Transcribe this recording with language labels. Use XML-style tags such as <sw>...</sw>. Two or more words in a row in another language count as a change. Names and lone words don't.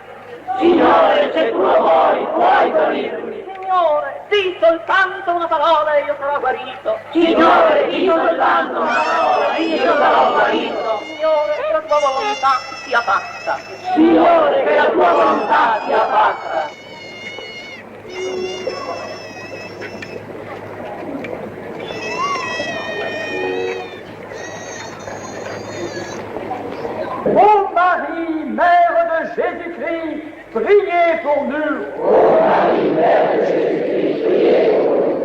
<it>Signore, se tu lo vuoi, puoi guarirmi. Signore, di soltanto una parola e io sarò guarito. Signore, di soltanto una parola e io sarò guarito. Signore, che la tua volontà sia fatta. Signore, che la tua volontà sia fatta.</it> <fr>Ô Marie, Mère de Jésus-Christ, priez pour nous. Ô Marie, Mère de Jésus-Christ, priez pour nous.</fr>